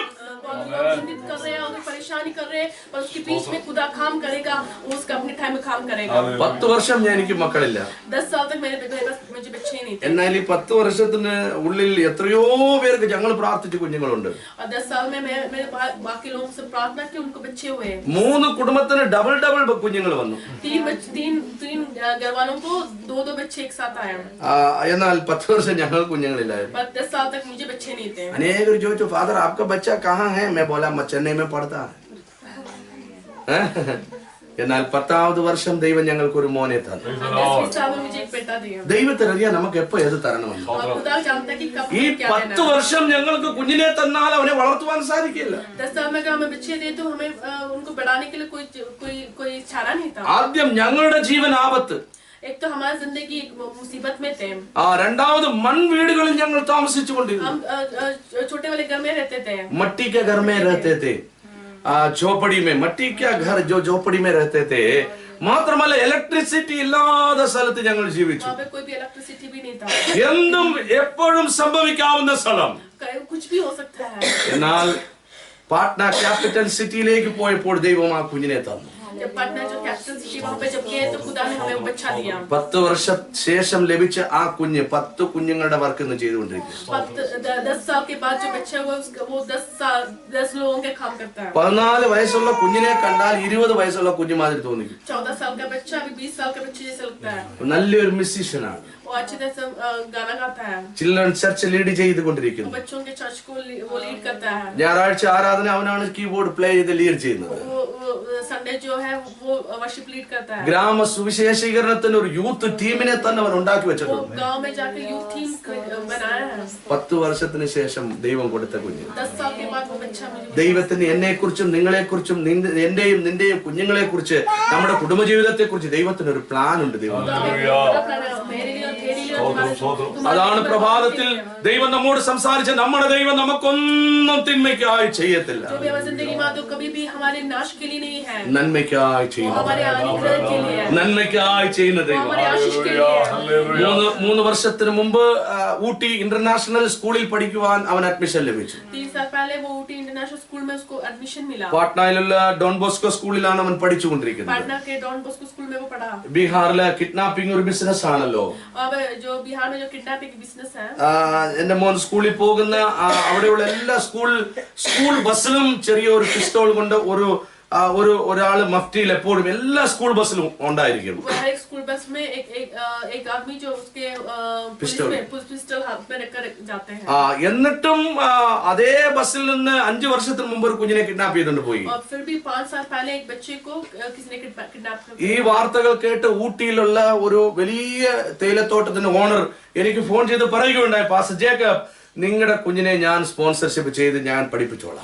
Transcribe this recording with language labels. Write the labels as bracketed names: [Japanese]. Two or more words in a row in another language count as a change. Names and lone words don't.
[Hindi] चिंतित कर रहे हैं, अगर परेशानी कर रहे हैं, पर उसके बीच में खुदा काम करेगा, वो उसका अपने टाइम में काम करेगा। [Malayalam] 10 വർഷം എനിക്ക് മക്കളില്ല. [Hindi] 10 साल तक मुझे बच्चे नहीं थे। [Malayalam] എന്നാൽ ഈ 10 വർഷത്തിന് ഉള്ളിൽ എത്രയോ പേർക്ക് ഞങ്ങൾ പ്രാർത്ഥിച്ച കുഞ്ഞുങ്ങളുണ്ട്. [Hindi] और 10 साल में मेरे बाकी लोगों से प्रार्थना की, उनको बच्चे हुए। [Malayalam] 3 കുടുംബത്തിന് ഡബിൾ കുഞ്ഞുങ്ങൾ വന്നു. [Hindi] 3 घर वालों को 2 बच्चे एक साथ आए। [Malayalam] എന്നാൽ 10 വർഷം ഞങ്ങൾ കുഞ്ഞുങ്ങളില്ലായിരുന്നു. [Hindi] पर 10 साल तक मुझे बच्चे नहीं थे। अनेक जो फादर आपका बच्चा कहाँ है? मैं बोला चेन्नई में पढ़ता है. [Malayalam] എന്നാൽ 10ാമത് വർഷം ദൈവം ഞങ്ങൾക്ക് ഒരു മോനെ തന്നു. [Hindi] 10 साल में मुझे एक बेटा दिया। [Malayalam] ദൈവത്തിനറിയാം നമുക്ക് എപ്പോ ഏത് തരണമെന്ന്. [Hindi] और खुदा जानता है कि कब [Malayalam] ഈ [Hindi] क्या देना [Malayalam] 10 വർഷം ഞങ്ങൾക്ക് കുഞ്ഞിനെ തന്നാൽ അവനെ വളർത്തുവാൻ സാധിക്കില്ല. [Hindi] 10 साल में अगर हमें बच्चे दे तो हमें उनको बढ़ाने के लिए कोई चारा नहीं था। [Malayalam] ആദ്യം ഞങ്ങളുടെ ജീവൻ ആപത്ത്. [Hindi] एक तो हमारी जिंदगी एक मुसीबत में थे। [Malayalam] രണ്ടാമത് മൺവീടുകളിൽ ഞങ്ങൾ താമസിച്ചു കൊണ്ടിരുന്നു. [Hindi] हम छोटे वाले घर में रहते थे। मट्टी के घर में रहते थे, झोपड़ी में. मट्टी का घर जो झोपड़ी में रहते थे. [Malayalam] മാത്രമല്ല ഇലക്ട്രിസിറ്റി ഇല്ലാത്ത സ്ഥലത്ത് ഞങ്ങൾ ജീവിച്ചു. [Hindi] वहाँ पे कोई भी इलेक्ट्रिसिटी भी नहीं था। [Malayalam] എന്തും എപ്പോഴും സംഭവിക്കാവുന്ന സ്ഥലം. [Hindi] कुछ भी हो सकता है। [Malayalam] എന്നാൽ പാട്ന [English] capital cityയിലേക്ക് [Malayalam] പോയപ്പോൾ ദൈവം ആ കുഞ്ഞിനെ തന്നു. [Hindi] जब पटना जो [English] capital city [Hindi] वहाँ पे जब गए तो खुदा ने हमें बच्चा दिया। [Malayalam] 10 വർഷം ശേഷം ലഭിച്ച ആ കുഞ്ഞ് 10 കുഞ്ഞുങ്ങളുടെ വർക്ക് ഇന്ന് ചെയ്തുകൊണ്ടിരിക്കുന്നു. [Hindi] 10 साल के बाद जो बच्चा हुआ वो 10 लोगों के काम करता है। [Malayalam] 14 വയസ്സുള്ള കുഞ്ഞിനെ കണ്ടാൽ 20 വയസ്സുള്ള കുഞ്ഞു മാതിരി തോന്നിക്കും. [Hindi] 14 साल का बच्चा अभी 20 साल का बच्चे जैसे लगता है। [Malayalam] നല്ലൊരു മ്യൂസിഷ്യനാണ്. [Hindi] वो अच्छे तरह से गाना गाता है। [English] children church lead [Malayalam] ചെയ്തുകൊണ്ടിരിക്കുന്നു. [Hindi] बच्चों के चर्च को वो लीड करता है। [Malayalam] ഞായറാഴ്ച ആരാധന അവനാണ് [English] keyboard play [Malayalam] ചെയ്ത് ലീഡ് ചെയ്യുന്നത്. [Hindi] वो संडे जो है वो [English] worship lead [Hindi] करता है। [Malayalam] ഗ്രാമ സുവിശേഷീകരണത്തിന് ഒരു [English] youth teamine [Malayalam] തന്നെ അവൻ ഉണ്ടാക്കി [Hindi] वो [Malayalam] വെച്ചിട്ടുണ്ട്. [Hindi] गांव में जाके [English] youth team [Hindi] बनाया है। [Malayalam] 10 വർഷത്തിന് ശേഷം ദൈവം കൊടുത്ത കുഞ്ഞ്. [Hindi] 10 साल के बाद वो बच्चा मुझे [Malayalam] ദൈവത്തിന് എന്നെ കുറിച്ചും നിങ്ങളെ കുറിച്ചും എന്റെയും നിന്റെയും കുഞ്ഞുങ്ങളെ കുറിച്ച് നമ്മുടെ കുടുംബജീവിതത്തെ കുറിച്ച് ദൈവത്തിന് ഒരു പ്ലാൻ ഉണ്ട്. ദൈവം അതാണ് പ്രഭാതത്തിൽ ദൈവം നമ്മോട് സംസാരിച്ച നമ്മുടെ ദൈവം നമുക്കൊന്നും തിന്മയ്ക്കായി ചെയ്യത്തില്ല, നന്മയ്ക്കായി ചെയ്യുന്നു. നന്മയ്ക്കായി ചെയ്യുന്ന ദൈവം. 3 വർഷത്തിന് മുമ്പ് ഊട്ടി ഇന്റർനാഷണൽ സ്കൂളിൽ പഠിക്കുവാൻ അവൻ അഡ്മിഷൻ ലഭിച്ചു. [Hindi] 3 साल पहले वो ऊटी इंटरनेशनल स्कूल में उसको एडमिशन मिला। [Malayalam] പാട്നയിലുള്ള ഡോൺ ബോസ്കോ സ്കൂളിലാണ് അവൻ പഠിച്ചുകൊണ്ടിരിക്കുന്നത്. [Hindi] पटना के डॉन बॉस्को स्कूल में वो पढ़ा। [Malayalam] ബീഹാറിലെ കിഡ്നാപ്പിംഗ് ഒരു ബിസിനസ് ആണല്ലോ. [Hindi] अब जो बिहार में जो [English] kidnapping business [Hindi] है, [Malayalam] എന്റെ മോൻ സ്കൂളിൽ പോകുന്ന അവിടെയുള്ള എല്ലാ [English] school busilum [Malayalam] ചെറിയൊരു പിസ്റ്റോൾ കൊണ്ട് ഒരാള് മഫ്റ്റിയിൽ എപ്പോഴും എല്ലാ [English] school busilum [Malayalam] ഉണ്ടായിരിക്കും. [Hindi] हर एक [English] school bus [Hindi] में एक आदमी जो उसके पिस्टल हाथ में रखकर जाते हैं। [Malayalam] എന്നിട്ടും അതേ ബസ്സിൽ നിന്ന് 5 വർഷത്തിന് മുമ്പ് ഒരു കുഞ്ഞിനെ കിഡ്നാപ്പ് ചെയ്തുകൊണ്ട് പോയി. [Hindi] और फिर भी 5 साल पहले एक बच्चे को किसी ने किडनैप कर। [Malayalam] ഈ വാർത്തകൾ കേട്ട് ഊട്ടിയിലുള്ള ഒരു വലിയ തേയിലത്തോട്ടത്തിന്റെ ഓണർ എനിക്ക് ഫോൺ ചെയ്ത് പറയുകയുണ്ടായി, പാസ്റ്റർ ജേക്കബ്, നിങ്ങളുടെ കുഞ്ഞിനെ ഞാൻ സ്പോൺസർഷിപ്പ് ചെയ്ത് ഞാൻ പഠിപ്പിച്ചോളാം.